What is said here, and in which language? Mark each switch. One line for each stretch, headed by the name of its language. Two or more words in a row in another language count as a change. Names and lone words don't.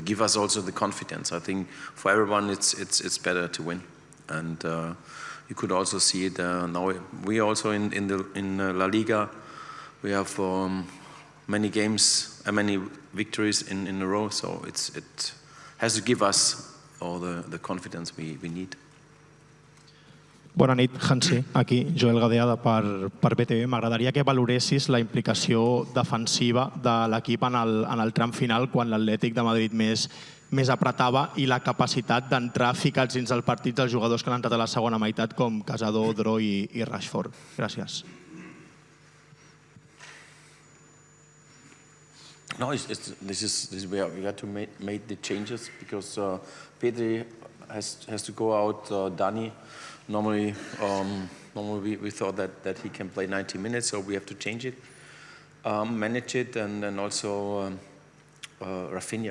English: Give us also the confidence. I think for everyone, it's better to win. And you could also see it now. We also in LaLiga, we have many games, many victories in a row. So it has to give us all the confidence we need.
Catalan: Bona nit, Hansi. Aquí, Joel Gadeada per BTV. M'agradaria que valoressis la implicació defensiva de l'equip en el tram final quan l'Atlètic de Madrid més apretava i la capacitat d'entrar ficats dins del partit dels jugadors que han entrat a la segona meitat com Casado, Dro i Rashford. Gràcies.
English: No, this is where we had to make the changes because Pedri has to go out, Dani. Normally we thought that he can play 90 minutes, so we have to change it, manage it, and then also Raphinha.